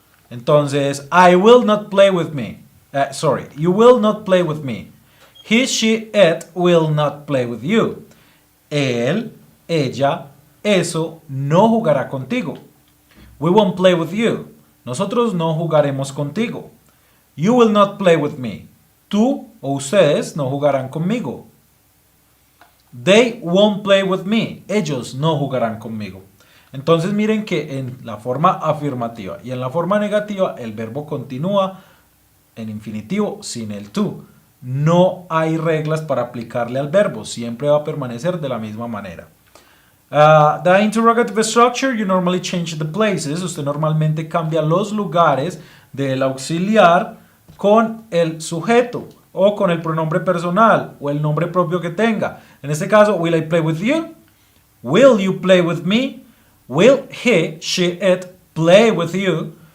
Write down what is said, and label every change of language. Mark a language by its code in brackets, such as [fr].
[es] Entonces, [en] I will not play with me. You will not play with me. He, she, it will not play with you. [es] Él, ella, eso no jugará contigo. [en] We won't play with you. [es] Nosotros no jugaremos contigo. [en] You will not play with me. [es] Tú o ustedes no jugarán conmigo. [en] They won't play with me. [es] Ellos no jugarán conmigo. Entonces miren que en la forma afirmativa y en la forma negativa el verbo continúa en infinitivo sin el to. No hay reglas para aplicarle al verbo. Siempre va a permanecer de la misma manera. [en] The interrogative structure, you normally change the places. [es] Usted normalmente cambia los lugares del auxiliar con el sujeto o con el pronombre personal o el nombre propio que tenga. En este caso, [en] will I play with you? Will you play with me? Will he, she, it play with you?